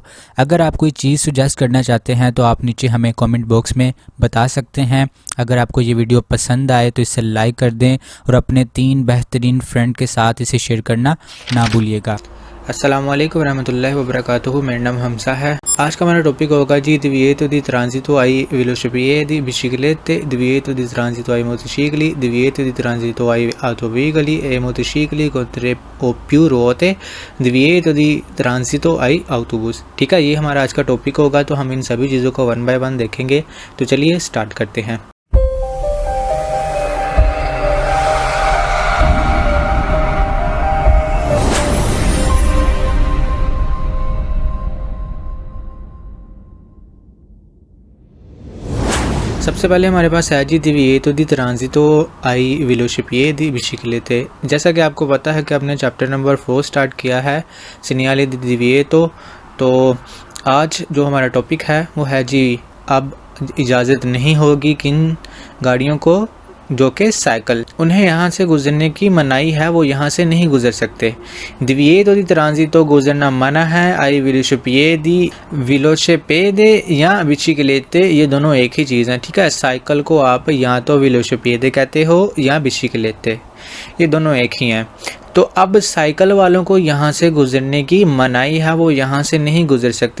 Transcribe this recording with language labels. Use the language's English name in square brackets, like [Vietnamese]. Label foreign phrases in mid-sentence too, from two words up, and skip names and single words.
[Hindi] अगर आप कोई चीज़ सुजेस्ट करना चाहते हैं तो आप नीचे हमें कमेंट बॉक्स में बता सकते हैं। अगर आपको ये वीडियो पसंद आए तो इसे लाइक कर दें और अपने 3 बेहतरीन फ्रेंड के साथ इसे शेयर करना ना भूलिएगा। [Arabic] السلام عليكم ورحمة الله وبركاته. [Hindi] मेरा नाम हमसा है। आज का हमारा टॉपिक होगा जी [Italian] divieto di transito ai velocipiedi, biciclette, divieto di transito ai motocicli, divieto di transito ai autoveicoli e motocicli con 3 o più ruote, divieto di transito ai autobus। [Hindi] ठीक है, ये हमारा आज का टॉपिक होगा। तो हम इन सभी चीज़ों को [English] 1 by 1 [Hindi] देखेंगे। तो चलिए स्टार्ट करते हैं। सबसे पहले हमारे पास है जी [Italian] divieto di transito ai velocipiedi biciclette। [Hindi] जैसा कि आपको पता है कि आपने [English] chapter number [Hindi] 4 स्टार्ट किया है [Italian] segnale di divieto। [Hindi] तो आज जो हमारा टॉपिक है वो है जी अब इजाज़त नहीं होगी किन गाड़ियों को, जो कि साइकिल, उन्हें यहाँ से गुजरने की मनाही है, वो यहाँ से नहीं गुजर सकते। [Italian] divieto di transito [Hindi] गुजरना मना है। [Italian] ai velocipiedi [Hindi] या बिचिकलेते, ये दोनों एक ही चीज़ हैं। ठीक है, साइकिल को आप या तो velocipiedi कहते हो या बिचिकलेते, ये दोनों एक ही हैं। तो अब साइकिल वालों को यहाँ से गुजरने की मनाही है, वो यहाँ से नहीं गुजर सकते।